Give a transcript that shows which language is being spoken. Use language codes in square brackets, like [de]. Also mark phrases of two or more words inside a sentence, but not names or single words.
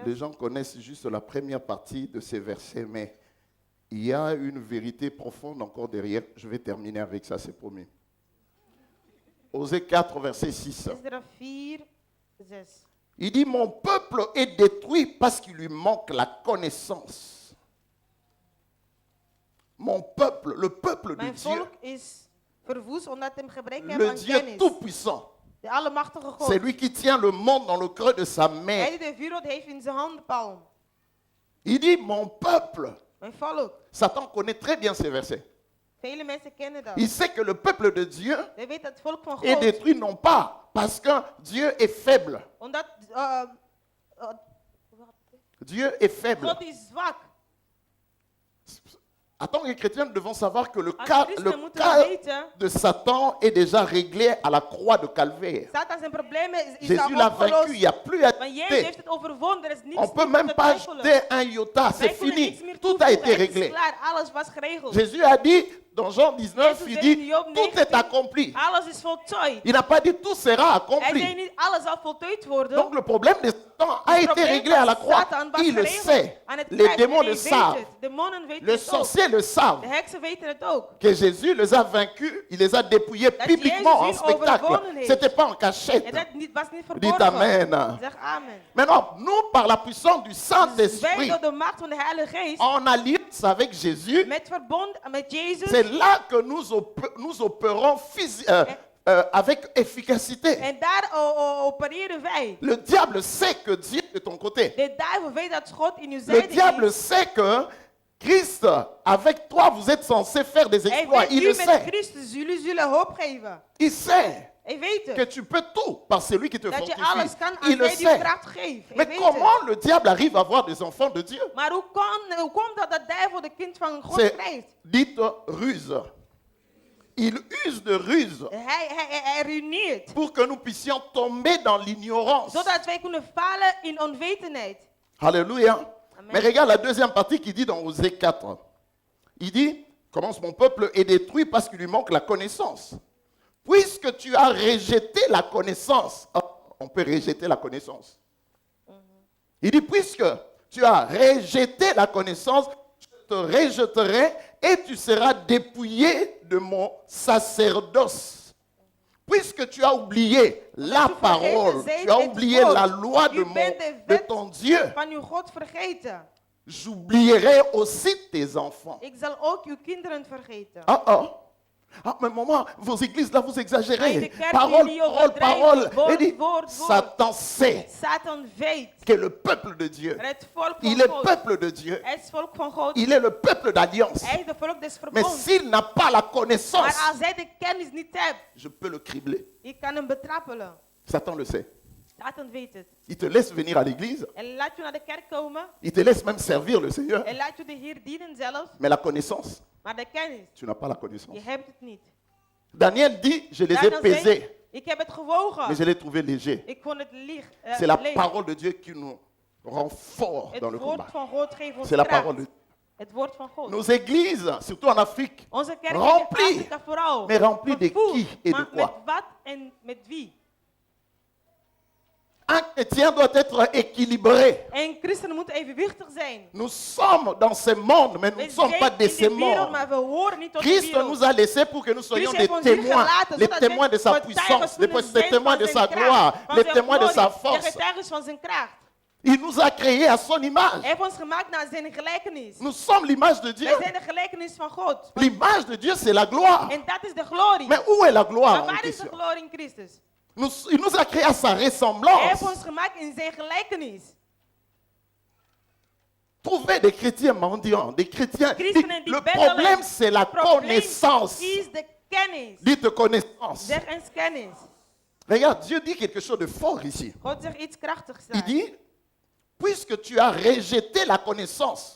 [fr] les gens connaissent juste la première partie de ces versets, mais il y a une vérité profonde encore derrière. Je vais terminer avec ça, c'est promis. Osée 4, verset 6. Esdra 4, 6. Il dit, mon peuple est détruit parce qu'il lui manque la connaissance. Mon peuple, le peuple de [nl] Mijn [fr] Dieu, [nl] volk is verwoest omdat hem gebrek heeft [fr] le [nl] aan [fr] Dieu [nl] kennis. [fr] tout-puissant, [nl] De allemachtige God. [fr] c'est lui qui tient le monde dans le creux de sa main. [nl] Hij die de wereld heeft in zijn handpalm. [fr] Il dit, mon peuple. [nl] Mijn volk. [fr] Satan connaît très bien ces versets. [nl] Vele mensen kennen dat. [fr] Il sait que le peuple de Dieu [nl] Hij weet dat het volk van [fr] est [nl] God, [fr] détruit non pas parce que Dieu est faible. [nl] omdat [fr] Dieu est faible. [nl] God is zwak. [fr] En tant que chrétien, nous devons savoir que le [nl] Als [fr] cas [nl] christen moeten we weten, [fr] de Satan est déjà réglé à la croix de Calvaire. [nl] Satan zijn problemen is [fr] Jésus [nl] al [fr] l'a vaincu, il [nl] opgelost. [fr] n'y a plus à [nl] Maar Jezus [fr] jeter. [nl] heeft het overwonnen. Er is niets [fr] On ne peut [nl] meer [fr] même [nl] te [fr] pas [nl] twijfelen. [fr] jeter un iota, c'est [nl] Wij kunnen [fr] fini. [nl] niets meer [fr] Tout a [nl] toevoegen. [fr] été [nl] Het is [fr] réglé. [nl] klaar. Alles was geregeld. [fr] Jésus a dit, dans Jean 19, [nl] Jezus [fr] il [nl] zegt [fr] dit [nl] in Job [fr] tout [nl] 19, [fr] est accompli. [nl] Alles is voltooid. [fr] Il n'a pas dit tout sera [nl] Hij [fr] accompli. [nl] zei niet alles zal voltooid worden. [fr] Donc le problème de Satan a [nl] Het [fr] été [nl] probleem [fr] réglé à la [nl] van [fr] croix. [nl] Satan was [fr] Il le [nl] geregeld [fr] sait. [nl] aan het [fr] Les [nl] kruis. [fr] démons [nl] En [fr] le [nl] hij weet [fr] savent. [nl] het. Demonen weten [fr] Les [nl] het ook. [fr] sorciers le savent. [nl] De heksen weten het ook. [fr] Que Jésus les a vaincus, il les a dépouillés [nl] Dat [fr] publiquement en [nl] Jezus hun [fr] spectacle. [nl] overwonnen heeft. [fr] C'était pas en [nl] En [fr] cachette. [nl] dat was niet [fr] Dites [nl] verborgen. [fr] amen. [nl] Zeg amen. [fr] Maintenant, nous, par la puissance du [nl] Dus wij [fr] Saint-Esprit, [nl] door de macht van de Heilige Geest, [fr] en alliance avec Jésus, [nl] met verbond met Jezus, [fr] c'est là que nous opérons avec efficacité. [nl] en daar opereren wij. [fr] Le diable sait que Dieu est de ton côté. [nl] De duivel weet dat God in uw [fr] Le [nl] zijde [fr] diable [nl] is. [fr] sait que Christ, avec toi, vous êtes censé faire des [nl] Hij [fr] exploits. [nl] weet, [fr] Il [nl] u [fr] le [nl] met [fr] sait. [nl] Christus, jullie zullen hoop geven. [fr] Il sait [nl] Hij weet [fr] que [nl] het. [fr] tu peux tout par celui qui te [nl] Dat je alles [fr] fortifie. [nl] kan als [fr] Il le [nl] hij die [fr] sait. [nl] kracht geeft. Hij [fr] Mais [nl] weet [fr] comment [nl] het. [fr] le diable arrive à avoir des enfants de Dieu? [nl] Maar hoe komt dat de duivel de kind van God [fr] C'est [nl] krijgt? [fr] dite ruse. Il use de ruse [nl] Hij ruïneert. [fr] pour que nous puissions tomber dans l'ignorance. [nl] Zodat wij kunnen vallen in onwetendheid. [fr] Alléluia. [nl] Amen. [fr] Mais regarde la deuxième partie qui dit dans Osée 4. Il dit, commence mon peuple est détruit parce qu'il lui manque la connaissance. Puisque tu as rejeté la connaissance. On peut rejeter la connaissance. Il dit, puisque tu as rejeté la connaissance, je te rejetterai et tu seras dépouillé de mon sacerdoce. Puisque tu as oublié la parole, tu as oublié la loi de ton Dieu, [nl] Van uw God vergeten. [fr] j'oublierai aussi tes enfants. [nl] Ik zal ook uw kinderen vergeten. [fr] Ah, mais maman, vos églises là, vous [nl] Nee, [fr] exagérez. [nl] de kerk [fr] Parole, [nl] jullie [fr] parole, parole. [nl] overdrijven. [fr] Il dit, [nl] Woord. [fr] Satan sait [nl] Satan weet. [fr] que le peuple de Dieu, [nl] Het volk [fr] il [nl] van [fr] est [nl] God. [fr] peuple de Dieu. [nl] Hij is volk van God. [fr] Il est le peuple d'alliance. [nl] Hij is de volk des [fr] Mais [nl] verbonds. [fr] s'il n'a pas la connaissance, [nl] Maar als hij de kennis niet hebt, [fr] je peux le cribler. [nl] je kan hem betrappelen. [fr] Satan le sait. [nl] Satan weet het. [fr] Il te laisse venir à l'église. [nl] En laat je naar de kerk komen. [fr] Il te laisse même servir le Seigneur. [nl] En laat je de Heer dienen zelfs. [fr] Mais la connaissance, [nl] Maar de kennis, [fr] tu n'as pas la connaissance. [nl] je hebt het niet. [fr] Daniel dit, je les ai [nl] Daniel zei, [fr] pesés, [nl] ik heb het gewogen. [fr] mais je les ai trouvés légers. [nl] Ik vond het licht. [fr] C'est la [nl] leeg. [fr] parole de Dieu qui nous rend forts dans [nl] Het [fr] le [nl] woord [fr] combat. [nl] van God geeft ons [fr] C'est la [nl] kracht. [fr] parole de [nl] Het woord van God. [fr] Nos églises, surtout en Afrique, [nl] Onze kerk in [fr] remplie. [nl] Afrika vooral. [fr] Mais remplie de [nl] Vervoerd. [fr] qui et de [nl] Maar [fr] quoi? [nl] met wat en met wie? [fr] un chrétien doit être équilibré. [nl] En christenen moeten evenwichtig zijn. [fr] Nous sommes dans ce monde, mais nous ne [nl] We [fr] sommes pas [nl] zijn [fr] de [nl] in [fr] ce [nl] de wereld, [fr] monde. [nl] maar we horen niet tot de [fr] Christ [nl] wereld. [fr] nous a laissés pour que nous soyons [nl] Christus [fr] des [nl] heeft ons hier [fr] témoins, [nl] gelaten, [fr] les [nl] zodat wij [fr] témoins de sa [nl] getuigen [fr] puissance, [nl] kunnen [fr] les [nl] zijn [fr] témoins de [nl] van [fr] sa [nl] zijn kracht, [fr] gloire, [nl] van [fr] les [nl] zijn [fr] témoins de sa [nl] glorie, de [fr] force. [nl] getuigen van zijn kracht. [fr] Il nous a créés à son image. [nl] Hij heeft ons gemaakt naar zijn gelijkenis. [fr] Nous sommes l'image de Dieu. [nl] Wij zijn de gelijkenis van God. [fr] L'image de Dieu, c'est la gloire. [nl] En dat is de glorie. [fr] Mais où est la gloire [nl] Maar [fr] en [nl] waar is de [fr] question? [nl] glorie in Christus? [fr] Il nous a créés à sa [nl] Hij heeft [fr] ressemblance. [nl] ons gemaakt in zijn gelijkenis. [fr] Trouvez des chrétiens mendiants, des chrétiens. [nl] Christenen die [fr] Le [nl] beddelen. [fr] problème, c'est la [nl] Probleem [fr] connaissance. [nl] is de kennis. [fr] Dites connaissance. [nl] Zeg eens kennis. [fr] Regarde, Dieu dit quelque chose de fort ici. [nl] God zegt iets krachtigs [fr] Il [nl] daar. [fr] dit, puisque tu as rejeté la connaissance,